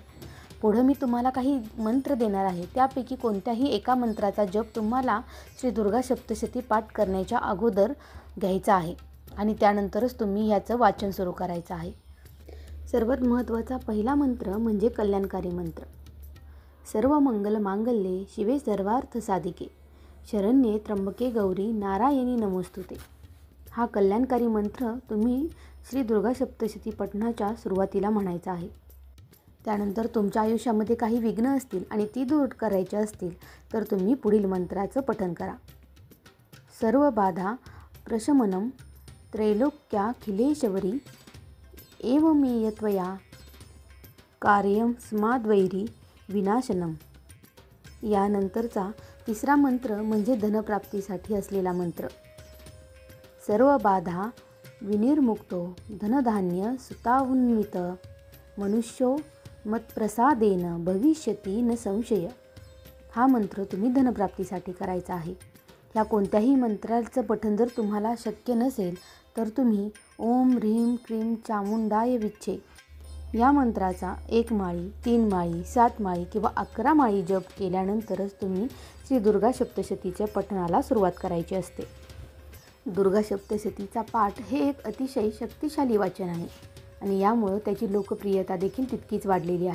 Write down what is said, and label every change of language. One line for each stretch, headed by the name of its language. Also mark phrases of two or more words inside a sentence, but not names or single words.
Marathi: पुढं मी तुम्हाला काही मंत्र देणार आहे त्यापैकी कोणत्याही एका मंत्राचा जप तुम्हाला श्री दुर्गा सप्तशती पाठ करण्याच्या अगोदर घ्यायचा आहे आणि त्यानंतरच तुम्ही ह्याचं वाचन सुरू करायचं आहे. सर्वात महत्त्वाचा पहिला मंत्र म्हणजे कल्याणकारी मंत्र.
Sanskrit: सर्व मंगल मांगल्ये शिवे सर्वार्थ साधिके शरण्ये त्र्यंबके गौरी नारायणी नमोस्तुते.
Marathi: हा कल्याणकारी मंत्र तुम्ही श्री दुर्गा सप्तशती पठणाच्या सुरुवातीला म्हणायचा आहे. त्यानंतर तुमच्या आयुष्यामध्ये काही विघ्न असतील आणि ती दूर करायची असतील तर तुम्ही पुढील मंत्राचं पठण करा.
Sanskrit: सर्व बाधा प्रशमनम त्रैलोक्याखिलेश्वरी एवमेय त्वया कार्यं स्माद्वैरी विनाशनम.
Marathi: यानंतरचा तिसरा मंत्र म्हणजे धनप्राप्तीसाठी असलेला मंत्र.
Sanskrit: सर्व बाधा विनिर्मुक्तो धनधान्य सुतावन्वित मनुष्यो मत्प्रसादेन भविष्यती न संशय.
Marathi: हा मंत्र तुम्ही धनप्राप्तीसाठी करायचा आहे. ह्या कोणत्याही मंत्राचं पठण जर तुम्हाला शक्य नसेल तर तुम्ही
Sanskrit: ओम ह्रीं क्लीं चामुंडाय विच्चे
Marathi: या मंत्राचा 1 माळी, 3 माळी, 7 माळी किंवा 11 माळी जप केल्यानंतरच तुम्ही श्री दुर्गा सप्तशतीच्या पठणाला सुरुवात करायची असते. दुर्गा सप्तशतीचा पाठ हे एक अतिशय शक्तिशाली वाचन आहे आणि यामुळं त्याची लोकप्रियता देखील तितकीच वाढलेली आहे.